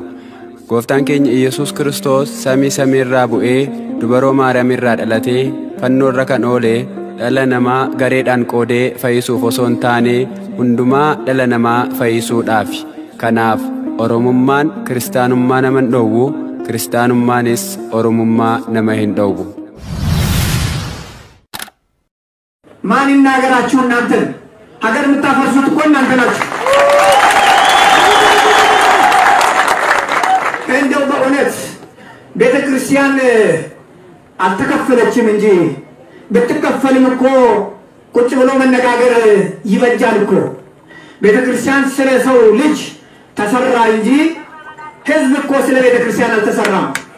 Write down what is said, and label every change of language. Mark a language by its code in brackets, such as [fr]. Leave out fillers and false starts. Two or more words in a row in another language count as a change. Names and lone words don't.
[om] Gooftaan keenya Iyesuus Kiristoos samii samiirraa bu'ee dubaroo Maariyaam irraa dhalatee fannoorra kan oolee dhala namaa gareedhaan qoodee fayyisuuf osoo hin taane hundumaa dhala namaa fayyisuudhaafi. Kanaaf Oromummaan Kiristaanummaa naman dhowwu Kiristaanummaanis Oromummaa nama hin dhowwu. [am] ማን ይናገራችሁ እናንተን ሀገር የምታፈርሱት እኮ እናንተ ናችሁ። እንደው በእውነት ቤተክርስቲያን አልተከፈለችም እንጂ ብትከፈልም እኮ ቁጭ ብሎ መነጋገር ይበጃል እኮ። ቤተክርስቲያን ስለ ሰው ልጅ ተሰራ እንጂ ህዝብ እኮ ስለ ቤተክርስቲያን አልተሰራም።